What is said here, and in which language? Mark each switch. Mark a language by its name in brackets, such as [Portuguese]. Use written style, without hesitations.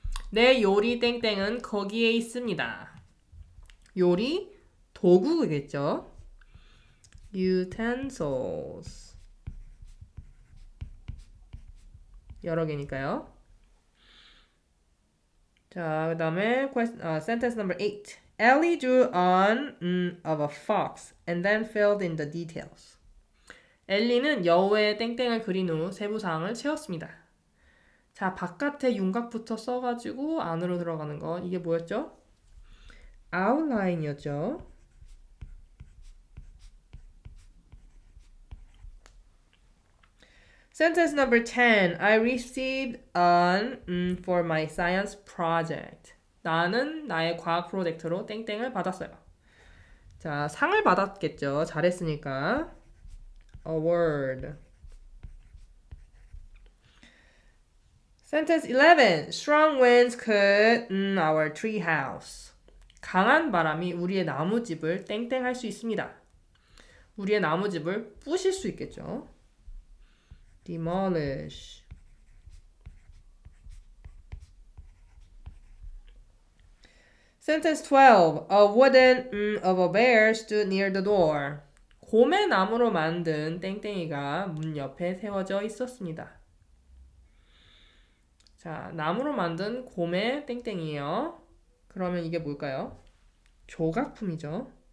[Korean] 내 요리 땡땡은 거기에 있습니다. 요리 도구겠죠. utensils. 여러 개니까요. 자, 그 다음에 [English] sentence number 8. Ellie drew on of a fox and then filled in the details. [Korean] 엘리는 여우의 땡땡을 그린 후 세부사항을 채웠습니다. 자, 바깥에 윤곽부터 써가지고 안으로 들어가는 거. 이게 뭐였죠? outline이었죠. [English] Sentence number 10. I received an for my science project. [Korean] 나는 나의 과학 프로젝트로 땡땡을 받았어요. 자, 상을 받았겠죠. 잘했으니까. award. [English] Sentence 11. Strong winds could our tree house. [Korean] 강한 바람이 우리의 나무집을 땡땡할 수 있습니다. 우리의 나무집을 부실 수 있겠죠. demolish. [English] Sentence 12. A wooden of a bear stood near the door. [Korean] 곰의 나무로 만든 땡땡이가 문 옆에 세워져 있었습니다. 자, 나무로 만든 곰의 땡땡이에요. 그러면 이게 뭘까요? 조각품이죠.